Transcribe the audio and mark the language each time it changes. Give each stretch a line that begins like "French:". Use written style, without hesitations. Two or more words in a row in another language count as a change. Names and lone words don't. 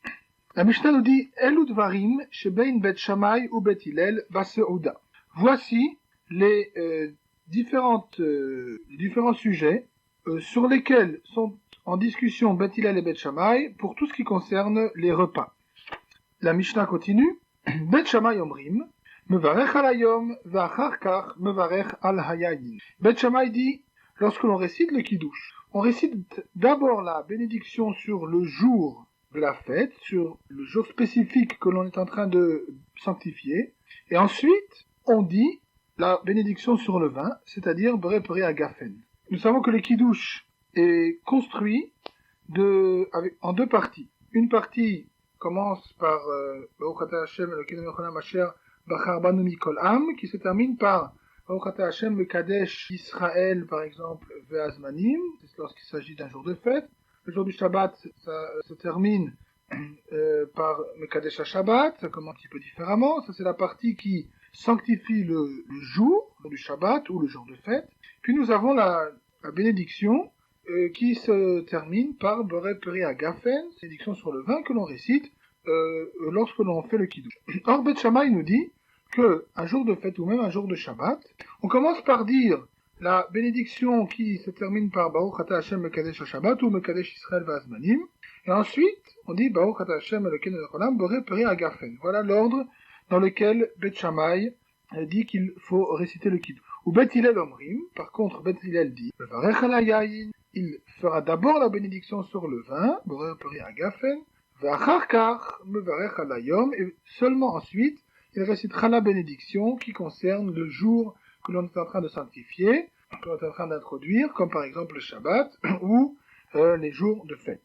French: La Mishnah nous dit «
Hebrew: אלו דברים שבין בית שמאי ובית הלל בסעודה ».
French: Voici les différents sujets sur lesquels sont en discussion Beth Hillel et Beth Shammai pour tout ce qui concerne les repas. La Mishnah continue «
Hebrew: בית שמאי אומרים מברך על היום ואחר כך מברך על היין.
French: Beth Shammai dit, lorsque l'on récite le Kiddush, on récite d'abord la bénédiction sur le jour de la fête, sur le jour spécifique que l'on est en train de sanctifier, et ensuite on dit la bénédiction sur le vin, c'est-à-dire
Hebrew: בורא פרי הגפן.
French: Nous savons que le Kiddush est construit en deux parties. Une partie commence par
Hebrew: ברוך אתה ה' אלוקינו מלך העולם אשר בחר בנו מכל עם,
French: qui se termine par
Hebrew: ברוך אתה ה' מקדש ישראל,
French: par exemple, Ve'azmanim, c'est lorsqu'il s'agit d'un jour de fête. Le jour du Shabbat, ça se termine par
Hebrew: מקדש השבת,
French: ça commence un petit peu différemment. Ça, c'est la partie qui sanctifie le jour du Shabbat ou le jour de fête. Puis nous avons la bénédiction qui se termine par
Hebrew: בורא פרי הגפן,
French: bénédiction sur le vin que l'on récite lorsque l'on fait le Kiddush. Or, Beth Shammai nous dit que un jour de fête ou même un jour de Shabbat, on commence par dire la bénédiction qui se termine par
Hebrew: ברוך אתה ה' מקדש השבת
French: ou
Hebrew: מקדש ישראל והזמנים,
French: et ensuite on dit
Hebrew: ברוך אתה ה' אלוקינו מלך העולם בורא פרי הגפן.
French: Voilà l'ordre dans lequel Beth Shammai dit qu'il faut réciter le Kiddush.
Hebrew: ובית הלל אומרים,
French: par contre Beth Hillel dit
Hebrew: מברך על היין,
French: il fera d'abord la bénédiction sur le vin,
Hebrew: בורא פרי הגפן ואחר כך מברך על היום,
French: et seulement ensuite il récitera la bénédiction qui concerne le jour que l'on est en train de sanctifier, que l'on est en train d'introduire, comme par exemple le Shabbat ou les jours de fête.